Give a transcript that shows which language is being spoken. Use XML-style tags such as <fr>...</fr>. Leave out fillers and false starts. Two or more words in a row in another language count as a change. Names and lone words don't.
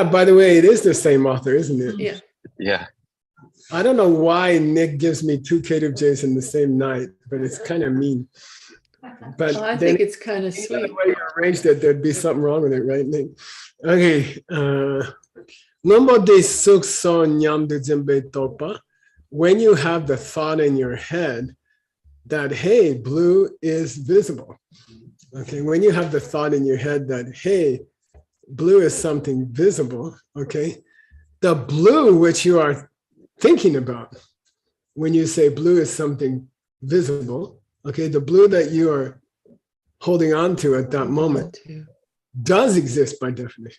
<en>By the way, it is the same author, isn't it? Yeah. Yeah. I don't know why Nick gives me two Cative J's in the same night, but it's kind of mean. But I think it's kind of sweet. The way you arranged it, there'd be something wrong with it, right, Nick? Okay. Number de suk so nyam de jimbe topa. When you have the thought in your head that, hey, blue is visible. Okay. When you have the thought in your head that, hey, blue is something visible. Okay. The blue which you are thinking about when you say blue is something visible, okay, the blue that you are holding on to at that moment does exist by definition.</en>